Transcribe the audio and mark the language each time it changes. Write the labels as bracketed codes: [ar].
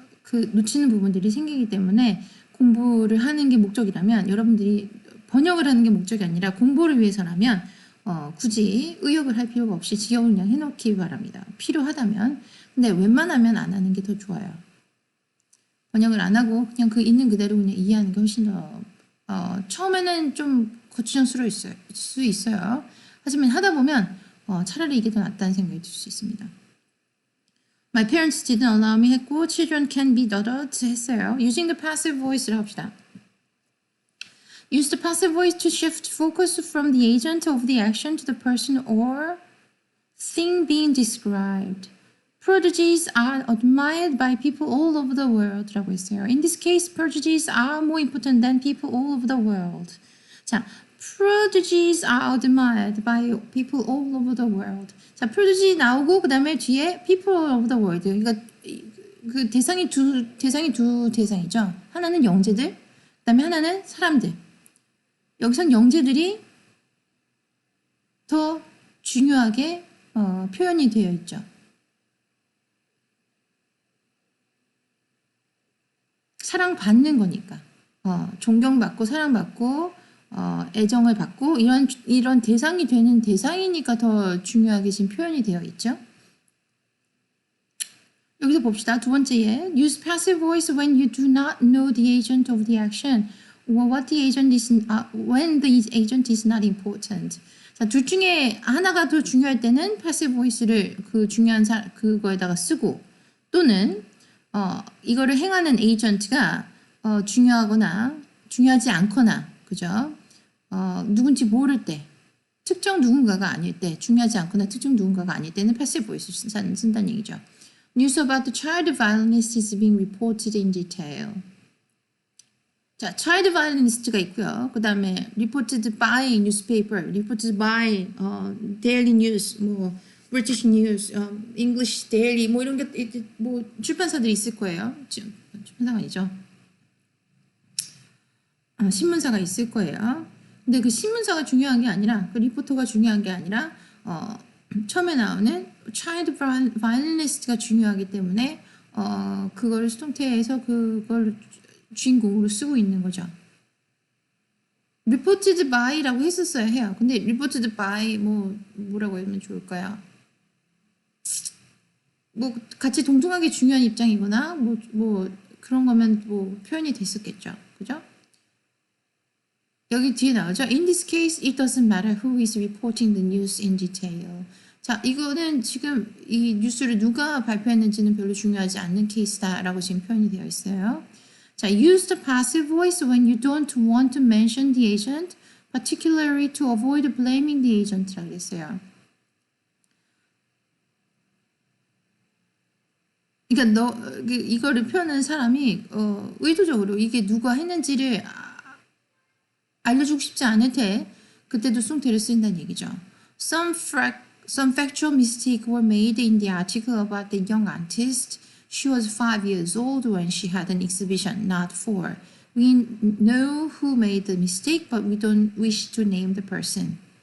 [ko] 그 놓치는 부분들이 생기기 때문에 공부를 하는 게 목적이라면 여러분들이 번역을 하는 게 목적이 아니라 공부를 위해서라면 굳이 의역을 할 필요가 없이 직역을 그냥 해놓기 바랍니다. 필요하다면. 근데 웬만하면 안 하는 게 더 좋아요. 번역을 안 하고 그냥 그 있는 그대로 그냥 이해하는 게 훨씬 더 처음에는 좀 거추장스러울 수 있어요. 하지만 하다 보면 차라리 이게 더 낫다는 생각이 들 수 있습니다. [en] My parents didn't allow me [ko] 했고 [en] children can be adults [ko] 했어요. [en] Using the passive voice [ko] 를 합시다. [en] Use the passive voice to shift focus from the agent of the action to the person or thing being described. Prodigies are admired by people all over the world [ko] 라고 했어요. [en] In this case, prodigies are more important than people all over the world. 자, prodigies are admired by people all over the world. [ko] 자, prodigy 나오고 그 다음에 뒤에 [en] people all over the world. [ko] 그러니까 그 대상이 두 대상이죠. 하나는 영재들, 그 다음에 하나는 사람들. 여기선 영재들이 더 중요하게 표현이 되어 있죠. 사랑받는 거니까. 존경받고 사랑받고 애정을 받고 이런 대상이 되는 대상이니까 더 중요하게 지금 표현이 되어 있죠. 여기서 봅시다. [en] 두 번째에 use passive voice when you do not know the agent of the action or what the agent is when the agent is not important. [ko] 자, 둘 중에 하나가 더 중요할 때는 passive voice를 그 중요한 그거에다가 쓰고 또는 이거를 행하는 에이전트가 중요하거나 중요하지 않거나 그죠? 누군지 모를 때 특정 누군가가 아닐 때 중요하지 않거나 특정 누군가가 아닐 때는 passive voice를 쓴다는 얘기죠. [en] News about the child violence is being reported in detail. [ko] 자, child violinist가 있고요. 그 다음에 [en] reported by newspaper, reported by daily news, [ko] 뭐 British News, English Daily 뭐 이런 게 뭐 출판사들이 있을 거예요. 출판사가 아니죠. 신문사가 있을 거예요. 근데 그 신문사가 중요한 게 아니라 그 리포터가 중요한 게 아니라 처음에 나오는 child violinist가 중요하기 때문에 그거를 수동태에서 그걸 주인공으로 쓰고 있는 거죠. reported by라고 했었어야 해요. 근데 reported by 뭐라고 하면 좋을까요? 뭐 같이 동등하게 중요한 입장이거나 뭐 그런 거면 뭐 표현이 됐었겠죠. 그죠? 여기 뒤에 나오죠. [en] In this case, it doesn't matter who is reporting the news in detail. [ko] 자, 이거는 지금 이 뉴스를 누가 발표했는지는 별로 중요하지 않는 케이스다라고 지금 표현이 되어 있어요. [en] 자, use the passive voice when you don't want to mention the agent, particularly to avoid blaming the agent [ko] 라고 했어요. 그러니까 이거를 표현하는 사람이 의도적으로 이게 누가 했는지를 알려주고 싶지 않을 때 그때도 수동태를 쓰인다는 얘기죠. [en] Some factual mistakes were made in the article about the young artist. She was 5 years old when she had an exhibition, not 4. We know who made the mistake, but we don't wish to name the person.